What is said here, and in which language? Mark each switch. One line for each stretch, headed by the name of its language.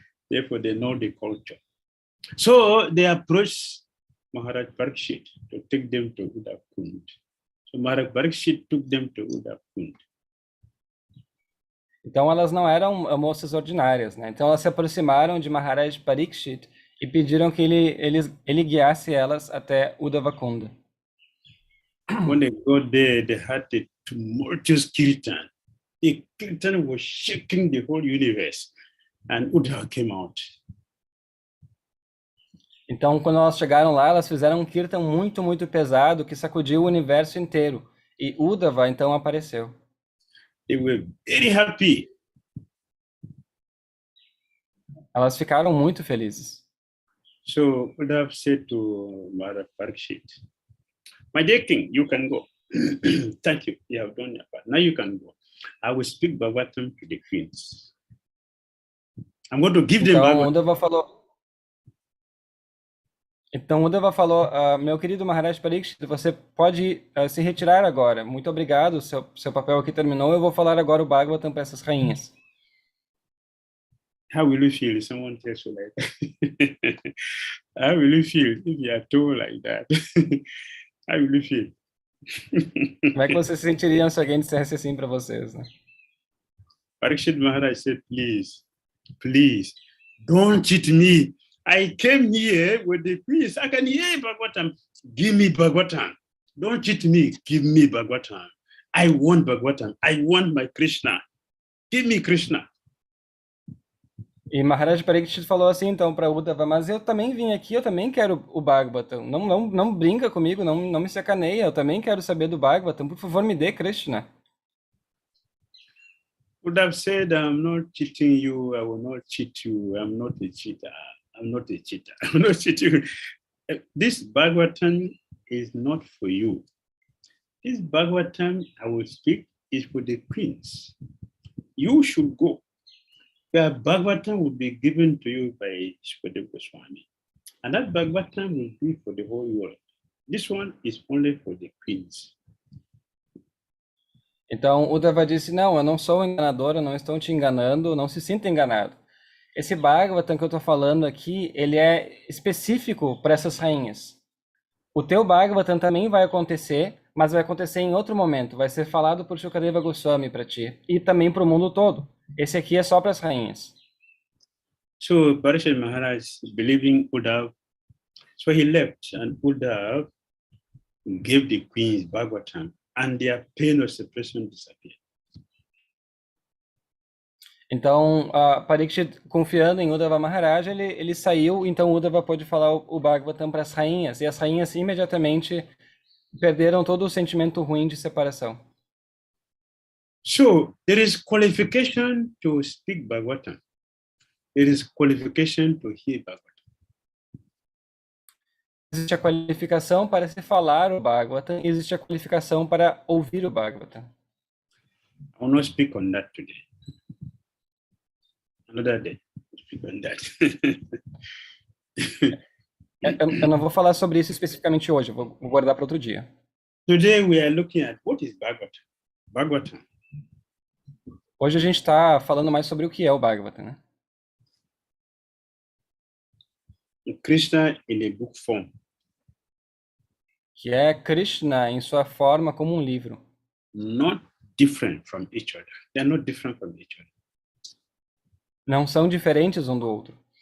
English: Therefore, they know the culture. So they approached Maharaj Parikshit to take them to Uddhava Kund. So Maharaj Parikshit took them to Uddhava Kund.
Portuguese: Então elas não eram moças ordinárias, né? Então elas se aproximaram de Maharaj Parikshit e pediram que ele guiasse elas até Uddhava Kunda.
English: When they got there, they had a tumultuous kirtan. The kirtan was shaking the whole universe, and Uddhava came out.
Portuguese: Então, quando elas chegaram lá, elas fizeram um kirtan muito, muito pesado que sacudiu o universo inteiro. E Uddhava, então, apareceu.
English: They were very happy.
Portuguese: Elas ficaram muito felizes.
English: So would have said to Mother Parikshit, my dear king, you can go. Thank you. You have done your part. Now you can go. I will speak Bhagavatam to the queens. I'm going to give them
Portuguese: Então,
English: Bhagavatam.
Portuguese: Uddhava falou, meu querido Maharaj Parikshit, você pode se retirar agora. Muito obrigado, seu papel aqui terminou. Eu vou falar agora o Bhagavatam para essas rainhas.
English: How will you feel if someone tells you like that? How will you feel if you are told like that? How will you feel?
Portuguese: Como é que vocês se sentiriam se alguém dissesse assim para vocês, né?
English: Parikshit Maharaj said, please, don't cheat me. I came here with the peace. I can hear Bhagavatam. Give me Bhagavatam. Don't cheat me. Give me Bhagavatam. I want Bhagavatam. I want my Krishna. Give me Krishna.
Portuguese: E Maharaj Parikshit falou assim, então, para Uddhava, mas eu também vim aqui, eu também quero o Bhagavatam. Não brinca comigo, não me sacaneia, eu também quero saber do Bhagavatam. Por favor, me dê Krishna.
English: Would have said, I'm not cheating you. I will not cheat you. I'm not a cheater. I'm not a cheater. I'm not cheating. This Bhagavatam is not for you. This Bhagavatam I will speak is for the queens. You should go. The Bhagavatam will be given to you by Srimad Swami. And that Bhagavatam will be for the whole world. This one is only for the queens.
Portuguese: Então, Uddhava disse, não, eu não sou enganador, eu não estou te enganando, não se sinta enganado. Esse Bhagavatam que eu estou falando aqui, ele é específico para essas rainhas. O teu Bhagavatam também vai acontecer, mas vai acontecer em outro momento. Vai ser falado por 𝐶𝐤𝐴 Goswami para ti. E também para o mundo todo. Esse aqui é só para as rainhas.
English: So Parikshit Maharaj believing Uddhava, so he left and Uddhava gave the queens Bhagavatam and their pain of separation disappeared.
Portuguese: Então, Parikshit, confiando em Uddhava Maharaj, ele saiu, então Uddhava pôde falar o Bhagavatam para as rainhas, e as rainhas imediatamente perderam todo o sentimento ruim de separação.
English: So there is qualification to speak Bhagavatam. There is qualification to hear Bhagavatam.
Portuguese: Existe a qualificação para se falar o Bhagavatam, existe a qualificação para ouvir o Bhagavatam.
English: I will not speak on that today. Another day, I'll speak on that.
Portuguese: Eu não vou falar sobre isso especificamente hoje, eu vou guardar para outro dia.
English: Today we are looking at what is Bhagavatam. Bhagavatam.
Portuguese: Hoje a gente está falando mais sobre o que é o Bhagavatam, né?
English: Krishna in a book form.
Portuguese: Que é Krishna em sua forma como um livro.
English: Not different from each other. They are not different from each other.
Portuguese: Não são diferentes um do outro.